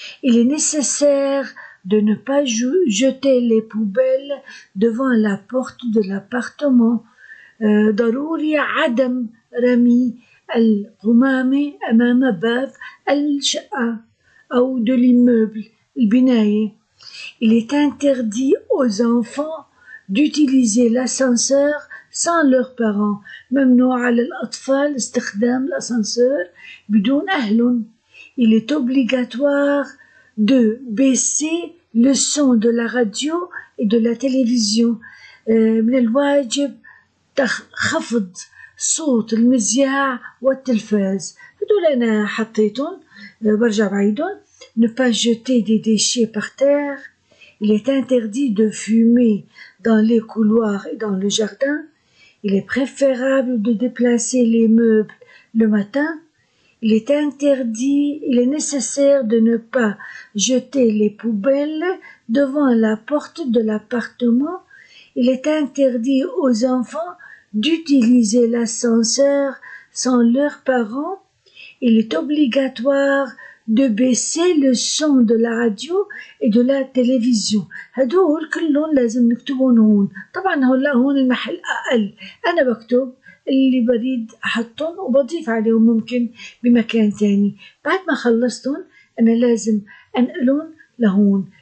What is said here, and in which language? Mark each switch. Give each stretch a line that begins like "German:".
French: Il est nécessaire de ne pas jeter les poubelles devant la porte de l'appartement.
Arabic: ضروري عدم رمي القمامة أمام باب الشقة أو
French: de l'immeuble
Arabic: البناية.
French: Il est interdit aux enfants d'utiliser l'ascenseur sans leurs parents.
Arabic: ممنوع على الأطفال استخدام الأسانسور بدون أهلهم.
French: Il est obligatoire de baisser le son de la radio et de la télévision.
Arabic: من الواجب خفض صوت المذياع والتلفاز. هدول أنا حطيتهم برجع بعيدهم.
French: Ne pas jeter des déchets par terre. Il est interdit de fumer dans les couloirs et dans le jardin. Il est préférable de déplacer les meubles le matin. Il est nécessaire de ne pas jeter les poubelles devant la porte de l'appartement. Il est interdit aux enfants d'utiliser l'ascenseur sans leurs parents. Il est obligatoire de baisser le son de la radio et de la télévision.
Arabic: هدول كلهم لازم نكتبون هون. طبعا هون المحل أقل، أنا بكتب اللي بريد أحطهم وبضيف عليهم ممكن بمكان تاني. بعد ما خلصتهم أنا لازم أنقلهم لهون.